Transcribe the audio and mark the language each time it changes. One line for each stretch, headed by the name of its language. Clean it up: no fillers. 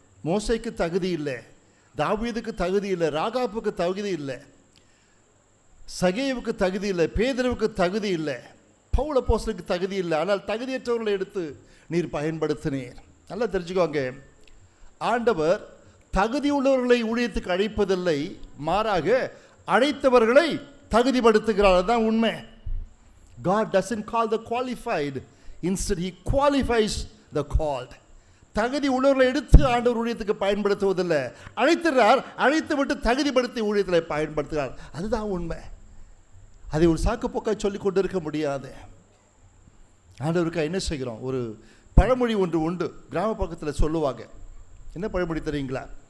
Tamil: மோசைக்கு தகுதி இல்லை, தாவீதுக்கு தகுதி இல்லை, ராகாப்புக்கு தகுதி இல்லை, சகேவுக்கு தகுதி இல்லை, பேதுருவுக்கு தகுதி இல்லை, பவுல் அப்போஸ்தலனுக்கு தகுதி இல்லை. ஆனால் தகுதியற்றவர்களை எடுத்து நீர் பயன்படுத்தினீர். நல்லா தெரிஞ்சுக்கோங்க, ஆண்டவர் தகுதி உள்ளவர்களை ஊழியத்துக்கு அழைப்பதில்லை, மாறாக அழைத்தவர்களை தகுதிப்படுத்துகிறார். அதுதான் உண்மை.
English: God doesn't call the qualified, instead he qualifies the called.
Tamil: தகுதி உள்ளவர்களை எடுத்து ஆண்டவர் ஊழியத்துக்கு பயன்படுத்துவதில்லை, அழைத்துறார், அழைத்து விட்டு தகுதிப்படுத்தி ஊழியத்தில் பயன்படுத்துகிறார். அதுதான் உண்மை. அதை ஒரு சாக்கு போக்காய் சொல்லி கொண்டு இருக்க முடியாது. ஆண்டவருக்காக என்ன செய்கிறோம்? ஒரு பழமொழி ஒன்று உண்டு, கிராம பக்கத்தில் சொல்லுவாங்க. என்ன பழமொழி தெரியுங்களா?